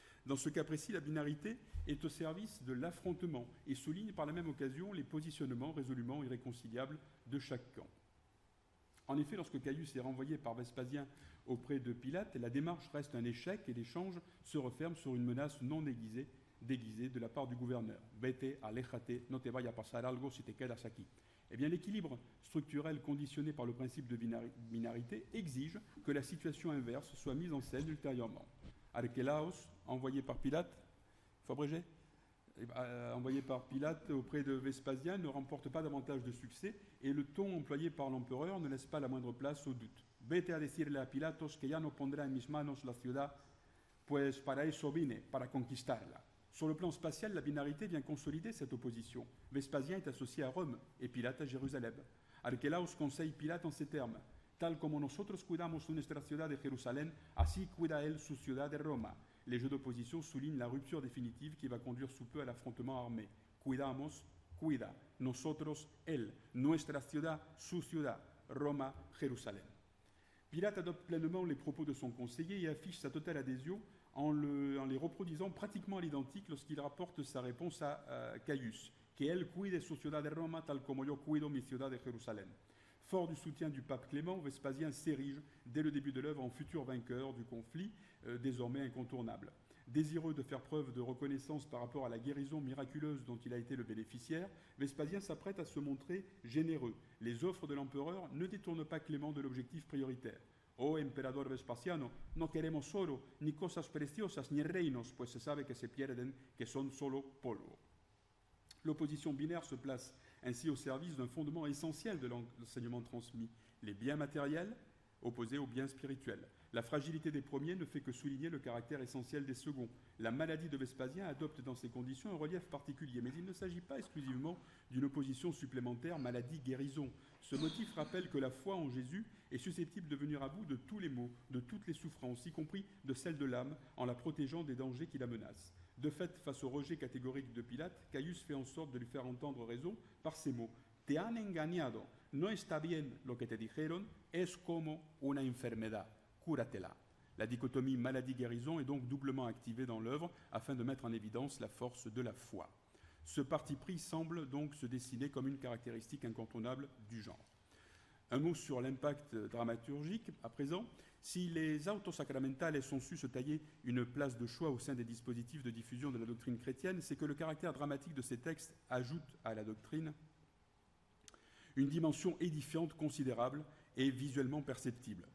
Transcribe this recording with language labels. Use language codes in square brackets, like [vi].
[fr] Dans ce cas précis, la binarité est au service de l'affrontement et souligne par la même occasion les positionnements résolument irréconciliables de chaque camp. En effet, lorsque Caius est renvoyé par Vespasien auprès de Pilate, la démarche reste un échec et l'échange se referme sur une menace non déguisée de la part du gouverneur. [es] Vete, aléjate, no te vaya a pasar algo si te quedas aquí. [fr] Eh bien, l'équilibre structurel conditionné par le principe de binarité exige que la situation inverse soit mise en scène ultérieurement. Archélaos, envoyé par Pilate, Fabrégé, envoyé par Pilate auprès de Vespasien, ne remporte pas davantage de succès et le ton employé par l'empereur ne laisse pas la moindre place au doute. [es] Vete a decirle a Pilatos que ya no pondrá en mis manos la ciudad, pues para eso vine, para conquistarla. [fr] Sur le plan spatial, la binarité vient consolider cette opposition. Vespasien est associé à Rome et Pilate à Jérusalem. Archélaos conseille Pilate en ces termes. [es] Tal como nosotros cuidamos nuestra ciudad de Jerusalén, así cuida él su ciudad de Roma. [fr] Les jeux d'opposition soulignent la rupture définitive qui va conduire sous peu à l'affrontement armé. [es] Cuidamos, cuida. Nosotros, él. Nuestra ciudad, su ciudad. Roma, Jérusalem. [fr] Pilate adopte pleinement les propos de son conseiller et affiche sa totale adhésion en les reproduisant pratiquement à l'identique lorsqu'il rapporte sa réponse à Caius. [es] Que él cuide su ciudad de Roma tal como yo cuido mi ciudad de Jerusalén. [fr] Fort du soutien du pape Clément, Vespasien s'érige dès le début de l'œuvre en futur vainqueur du conflit, désormais incontournable. Désireux de faire preuve de reconnaissance par rapport à la guérison miraculeuse dont il a été le bénéficiaire, Vespasien s'apprête à se montrer généreux. Les offres de l'empereur ne détournent pas Clément de l'objectif prioritaire. [es] Oh emperador Vespasiano, no queremos oro, ni cosas preciosas, ni reinos, pues se sabe que se pierden, que son solo polvo. [fr] L'opposition binaire se place ainsi au service d'un fondement essentiel de l'enseignement transmis, les biens matériels opposés aux biens spirituels. La fragilité des premiers ne fait que souligner le caractère essentiel des seconds. La maladie de Vespasien adopte dans ces conditions un relief particulier, mais il ne s'agit pas exclusivement d'une opposition supplémentaire maladie-guérison. Ce motif rappelle que la foi en Jésus est susceptible de venir à bout de tous les maux, de toutes les souffrances, y compris de celles de l'âme, en la protégeant des dangers qui la menacent. De fait, face au rejet catégorique de Pilate, Caius fait en sorte de lui faire entendre raison par ces mots. [es] Te han engañado, no está bien lo que te dijeron, es como una enfermedad, cúratela. [fr] La dichotomie maladie-guérison est donc doublement activée dans l'œuvre afin de mettre en évidence la force de la foi. Ce parti pris semble donc se dessiner comme une caractéristique incontournable du genre. Un mot sur l'impact dramaturgique, à présent. Si les autos sacramentales ont su se tailler une place de choix au sein des dispositifs de diffusion de la doctrine chrétienne, c'est que le caractère dramatique de ces textes ajoute à la doctrine une dimension édifiante considérable et visuellement perceptible.